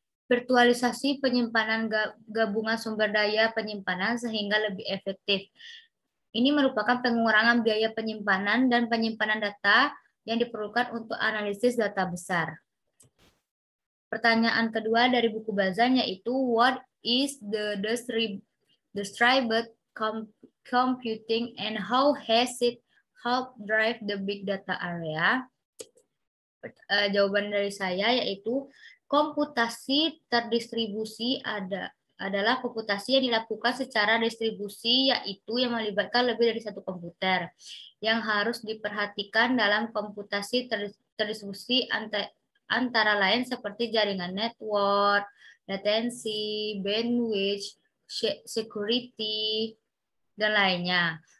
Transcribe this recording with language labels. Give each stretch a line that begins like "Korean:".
Indonesian: Virtualisasi penyimpanan gabungan sumber daya penyimpanan sehingga lebih efektif. Ini merupakan pengurangan biaya penyimpanan dan penyimpanan data yang diperlukan untuk analisis data besar. Pertanyaan kedua dari buku Balzan yaitu
English: what is the distributed computing and how has it helped drive the big data area?
Indonesian: Jawaban dari saya yaitu komputasi terdistribusi adalah komputasi yang dilakukan secara distribusi, yaitu yang melibatkan lebih dari satu komputer. Yang harus diperhatikan dalam komputasi terdistribusi antara lain seperti jaringan network, latensi, bandwidth, security, dan lainnya.